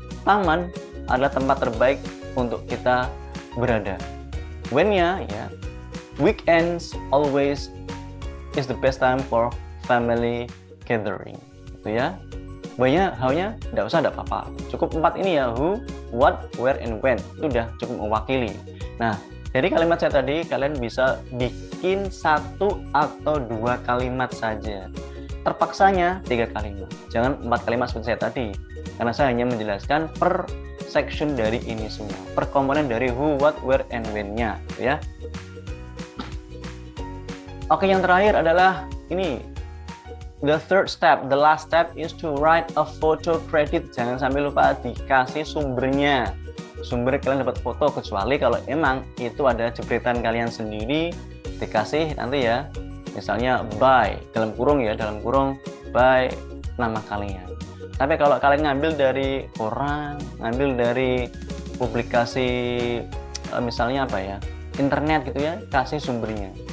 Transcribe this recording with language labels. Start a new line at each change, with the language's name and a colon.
Indonesian: Taman adalah tempat terbaik untuk kita berada. When-nya ya,
English: weekends always is the best time for family gathering.
Indonesian: Gitu ya. Banyak how-nya tidak usah, tidak apa-apa. Cukup 4 ini ya,
English: who, what, where, and when.
Indonesian: Itu udah cukup mewakili. Nah, dari kalimat saya tadi, kalian bisa bikin 1 atau 2 kalimat saja. Terpaksanya 3 kalimat. Jangan 4 kalimat seperti saya tadi. Karena saya hanya menjelaskan per section dari ini semua. Per komponen dari
English: who, what, where, and when-nya.
Indonesian: Ya. Oke, yang terakhir adalah ini.
English: The third step, the last step is to write a photo credit.
Indonesian: Jangan sampai lupa dikasih sumbernya. Sumber kalian dapat foto, kecuali kalau emang itu ada jepretan kalian sendiri, dikasih nanti ya. Misalnya by, dalam kurung by nama kalian. Tapi kalau kalian ngambil dari orang, ngambil dari publikasi misalnya apa ya, internet gitu ya, kasih sumbernya.